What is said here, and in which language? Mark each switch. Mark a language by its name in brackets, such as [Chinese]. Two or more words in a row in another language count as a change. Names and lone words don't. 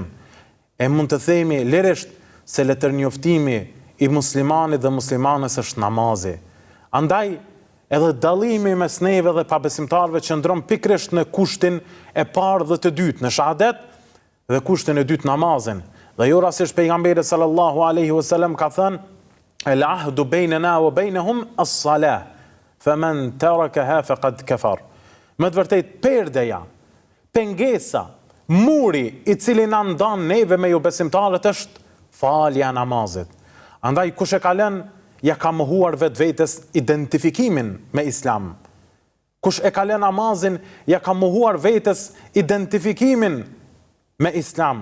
[Albanian] E mund të themi lirisht se letërnjoftimi i muslimanit dhe muslimanes është namazi. Andaj, edhe dallimi mes neve dhe pabesimtarëve qëndron pikërisht në kushtin e parë dhe të dytë, në shahadet dhe kushtin e dytë namazin. Dhe jo rastësisht pejgamberi [Arabic] صلى الله عليه وسلم [Albanian] ka thënë: [Arabic] "العهد بيننا وبينهم الصلاة فمن تركها فقد كفر." [Albanian] Me të vërtetë perdeja, pengesa, muri i cili na ndan neve me ju besimtarët është falja e namazit. Andaj kush e ka lënë, ja ka mohuar vetvetes identifikimin me Islam. Kush e ka lënë namazin, ja ka mohuar vetes identifikimin me Islam.